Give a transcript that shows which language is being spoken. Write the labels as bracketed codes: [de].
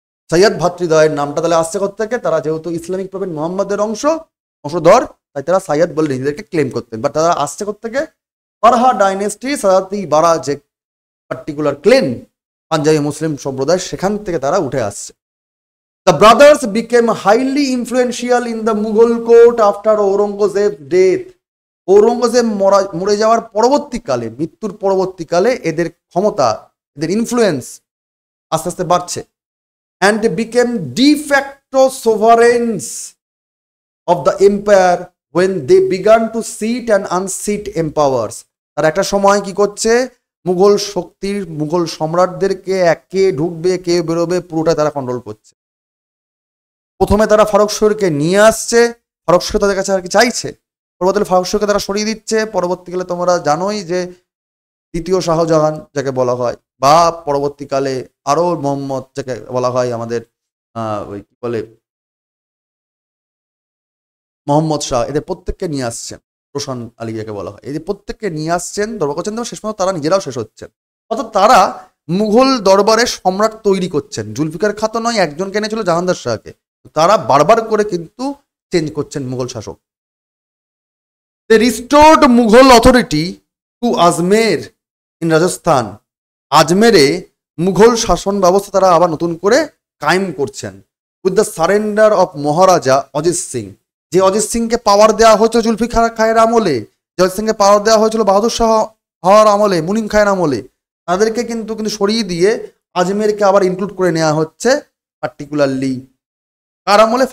[bn] সৈয়দ ভ্রাতৃদ্বয়ের নামটা তাহলে আসছে কোথা থেকে? তারা যেহেতু ইসলামিক প্রফেট মোহাম্মদের অংশধর, তাই তারা সৈয়দ বলে নিজেদেরকে ক্লেম করতেন। বাট তারা আসছে কোথা থেকে? বারহা ডাইনেস্টি, সাদাতি বারা যে পার্টিকুলার ক্লেন পাঞ্জাবি মুসলিম সম্প্রদায়, সেখান থেকে তারা উঠে আসছে। [en] The brothers became highly influential in the Mughal court after Aurangzeb's death. [bn] Aurangzeb মরে যাওয়ার পরবর্তীকালে, মৃত্যুর পরবর্তীকালে এদের ক্ষমতা, এদের ইনফ্লুয়েন্স আস্তে আস্তে বাড়ছে। [en] And became de facto sovereigns of the empire when they began to seat and unseat empires. [bn] তার একটা সময় কি করছে? মুঘল শক্তির, মুঘল সম্রাটদেরকে কে ঢুকবে কে বেরোবে পুরোটা তারা কন্ট্রোল করছে। প্রথমে তারা ফারুক সিওরকে নিয়ে আসছে, ফারুক সিওর তাদের কাছে আর কি চাইছে, পরবর্তীকালে ফারুক সিওরকে তারা সরিয়ে দিচ্ছে। পরবর্তীকালে তোমরা জানোই যে দ্বিতীয় শাহজাহান যাকে বলা হয়, বা পরবর্তীকালে আরো মোহাম্মদ যাকে বলা হয়, আমাদের ওই কি বলে মোহাম্মদ শাহ, এদের প্রত্যেককে নিয়ে আসছেন। রোশন আলী যাকে বলা হয়, এদের প্রত্যেককে নিয়ে আসছেন, দরবার করছেন, শেষ পর্যন্ত তারা নিজেরাও শেষ হচ্ছেন। অর্থাৎ তারা মুঘল দরবারে সম্রাট তৈরি করছেন। জুলফিকার খাঁ তো নয়, একজনকে এনেছিল জাহানদার শাহকে, তারা বারবার করে কিন্তু চেঞ্জ করছেন মুঘল শাসক। [en] They restored Mughal authority to Ajmer in Rajasthan. [bn] আজমেরে Mughal শাসন ব্যবস্থা তারা আবার নতুন করে কায়েম করছেন। [en] with the surrender of [bn] মহারাজা অজিত সিং, যে অজিত সিংকে পাওয়ার দেওয়া হয়েছিল জুলফিকার খাঁয়ের আমলে, যে অজিত সিংকে পাওয়ার দেওয়া হয়েছিল বাহাদুর শাহ হওয়ার আমলে, মুনিম খাঁয়ের আমলে, তাদেরকে কিন্তু সরিয়ে দিয়ে আজমেরকে আবার ইনক্লুড করে নেওয়া হচ্ছে, পার্টিকুলারলি কার আমলে?